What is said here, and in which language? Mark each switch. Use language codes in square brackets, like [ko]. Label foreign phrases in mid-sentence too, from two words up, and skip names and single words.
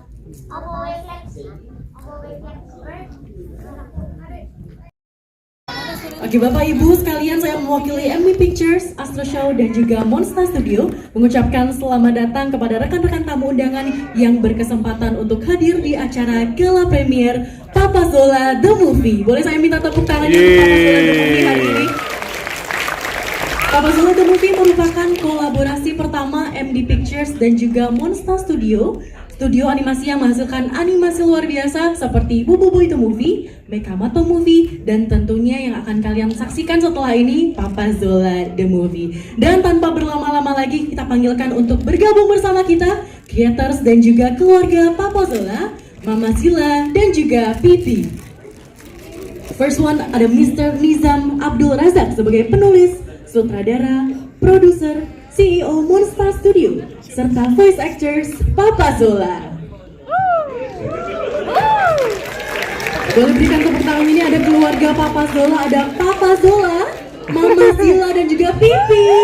[id] Oke Bapak Ibu sekalian, saya mewakili MW Pictures, Astro Show dan juga Monster Studio mengucapkan selamat datang kepada rekan-rekan tamu undangan yang berkesempatan untuk hadir di acara gala premier Papa Zola The Movie. Boleh saya minta tepuk tangan untuk Papa Zola The Movie hari ini? Papa Zola The Movie merupakan kolaborasi pertama MD Pictures dan juga Monster Studio, studio animasi yang menghasilkan animasi luar biasa seperti Bububu Itu Movie, Mekamato Movie, dan tentunya yang akan kalian saksikan setelah ini, Papa Zola The Movie. Dan tanpa berlama-lama lagi, kita panggilkan untuk bergabung bersama kita, creators dan juga keluarga Papa Zola, Mama Zila, dan juga Pipi. [en] First one [id] ada Mr. Nizam Abdul Razak sebagai penulis, sutradara, produser, CEO Monster Studio, serta [en] voice actors [id] Papa Zola. Boleh berikan tepuk tangan, ini ada keluarga Papa Zola, ada Papa Zola, Mama Zila dan juga Pipi.